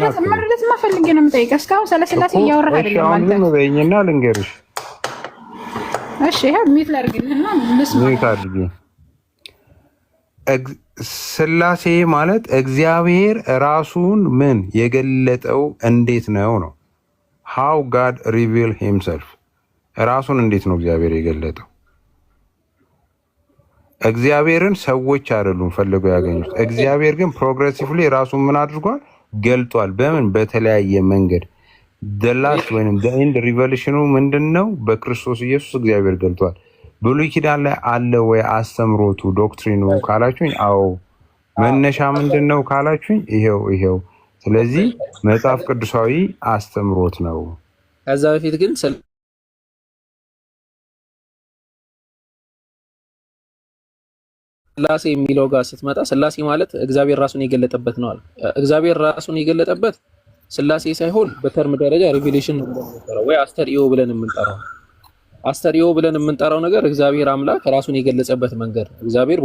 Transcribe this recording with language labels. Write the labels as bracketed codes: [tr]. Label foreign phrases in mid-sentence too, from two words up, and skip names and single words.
[am] መረዳት ማፈልግ ነው የምጠይቀው። እስካሁን ስለ ስላሴ እያወራህ አይደለም አንተ። አሁን በእኛና ልንገርሽ። እሺ ይሄ ሚት ላድርግልህና ሚት አድርጊ። ስላሴ ማለት እግዚአብሔር ራሱን ምን የገለጠው እንዴት ነው ነው [en] how God reveal himself [am] ራሱን እንዴት ነው እግዚአብሔር የገለጠው? እግዚአብሔርን ሰዎች አይደሉም ፈልገው ያገኙት። እግዚአብሔር ግን ፕሮግሬሲቭሊ ራሱን ምን አድርጓል? ገልጧል። በምን? በተለያየ መንገድ [en] the last [am] ወይንም [en] the end revelation [am] ምንድነው? በክርስቶስ ኢየሱስ እግዚአብሔር ገልጧል። ብሉይ ኪዳን ላይ አለ ወይ አስተምሮቱ ዶክትሪኑ ካላችሁኝ፣ አዎ። መነሻ ምንድነው ካላችሁኝ፣ ይሄው። ስለዚህ መጽሐፍ ቅዱሳዊ አስተምሮት ነው። ከዛ በፊት ግን ስላሴ የሚለው ጋር ስትመጣ ስላሴ ማለት እግዚአብሔር ራሱን የገለጠበት ነው አለ። እግዚአብሔር ራሱን የገለጠበት ስላሴ ሳይሆን በተርም ደረጃ ሪቪሌሽን ነው ወይ አስተርእዮ ብለን የምንጠራው። አስተርእዮ ብለን የምንጠራው ነገር እግዚአብሔር አምላክ ራሱን የገለጸበት መንገድ። እግዚአብሔር